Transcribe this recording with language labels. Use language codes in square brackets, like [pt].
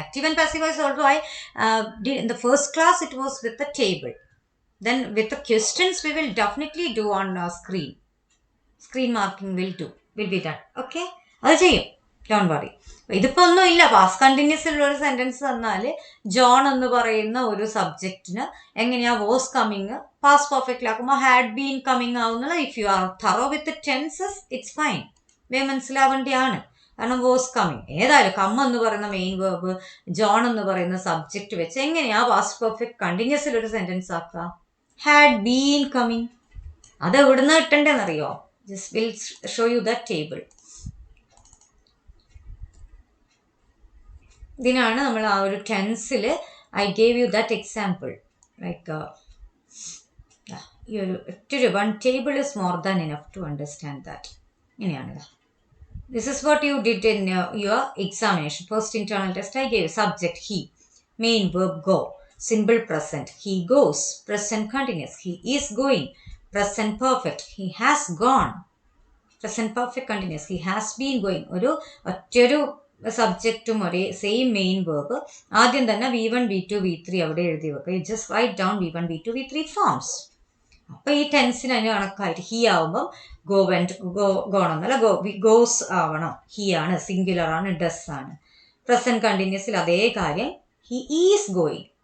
[en] Active and passive voice also I did in the first class. It was with the table. Then with the questions, we will definitely do on screen. Screen marking will be done. [ml] Okay, അത് ചെയ്യും. [en] Don't worry. [ml] ഇതിപ്പോൾ ഒന്നുമില്ല. Past കണ്ടിന്യൂസിലുള്ള ഒരു sentence തന്നാൽ John എന്ന് പറയുന്ന ഒരു സബ്ജക്റ്റിന് എങ്ങനെയാ was coming past പെർഫെക്റ്റിലാക്കുമ്പോൾ had been coming ആവുന്നത്. [en] If you are thorough with tenses it's fine. [ml] മനസ്സിലാവേണ്ടിയാണ്. കാരണം വാസ് കമ്മിങ് ഏതായാലും കം എന്ന് പറയുന്ന മെയിൻ വേർബ് ജോൺ എന്ന് പറയുന്ന സബ്ജക്റ്റ് വെച്ച് എങ്ങനെയാ പാസ്റ്റ് പെർഫെക്റ്റ് കണ്ടിന്യൂസിൽ ഒരു സെന്റൻസ് ആക്കുക? Had been coming. അത് എവിടുന്ന് കിട്ടണ്ടേന്നറിയോ? [en] Just will show you the table. [ml] ഇതിനാണ് നമ്മൾ ആ ഒരു ടെൻസിൽ [en] I gave you that example. Like [ml] ഈ ഒരു ഒറ്റൊരു [en] One table is more than enough to understand that. [ml] ഇങ്ങനെയാണ്. [en] This is what you did in your examination. First internal test I gave subject he, main verb go, simple present, he goes. Present continuous, he is going. Present perfect, he has gone. Present perfect continuous, he has been going. [ml] ഒരു ഒറ്റൊരു സബ്ജക്റ്റും ഒരേ same main verb. ആദ്യം തന്നെ V1 V2 V3 അവിടെ എഴുതി വെക്കുക. [en] Just write down V1 V2 V3 forms. [ml] അപ്പൊ ഈ ടെൻസിന് അതിന് കണക്കായിട്ട് ഹി ആവുമ്പം ഗോ വെന്റ് ഗോണമെന്നല്ല ഗോസ് ആവണം. ഹി ആണ്, സിംഗുലർ ആണ്, ഡസ് ആണ്. പ്രസന്റ് കണ്ടിന്യൂസിൽ അതേ കാര്യം, [en] He is going.